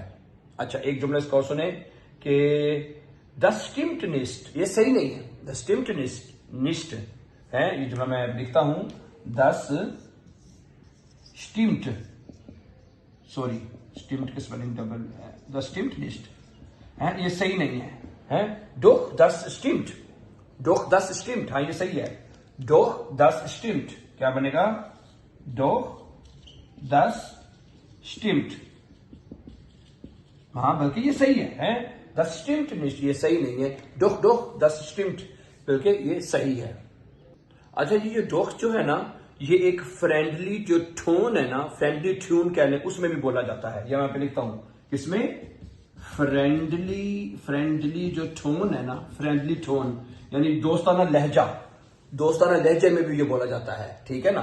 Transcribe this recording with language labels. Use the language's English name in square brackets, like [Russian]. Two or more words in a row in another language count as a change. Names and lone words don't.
[Hindi] अच्छा, एक जुमला इसका और सुने कि [German] das stimmt nicht, [Hindi] ये सही नहीं है, [German] das stimmt nicht [Hindi] है, ये जुमला मैं लिखता हूं, [German] das stimmt, [Hindi] सॉरी stimmt की स्पेलिंग डबल है, [German] das stimmt nicht [Hindi] है, ये सही नहीं है, [German] doch das stimmt, doch das stimmt, [Hindi] हाँ ये सही है, [German] doch das stimmt, [Hindi] क्या बनेगा, [German] doch das stimmt, [Hindi] हाँ बल्कि ये सही है, [German] das stimmt nicht, [Hindi] ये सही नहीं है, [German] doch das stimmt, [Hindi] बल्कि ये सही है। अच्छा जी, ये doch जो है ना, ये एक फ्रेंडली जो टोन है ना, [English] friendly tune [Hindi] कह लें, उसमें भी बोला जाता है। यहाँ पे लिखता हूं, किसमें, फ्रेंडली जो टोन है ना, [English] friendly tone [Hindi] यानी दोस्ताना लहजा, दोस्ताना लहजे में भी ये बोला जाता है, ठीक है ना।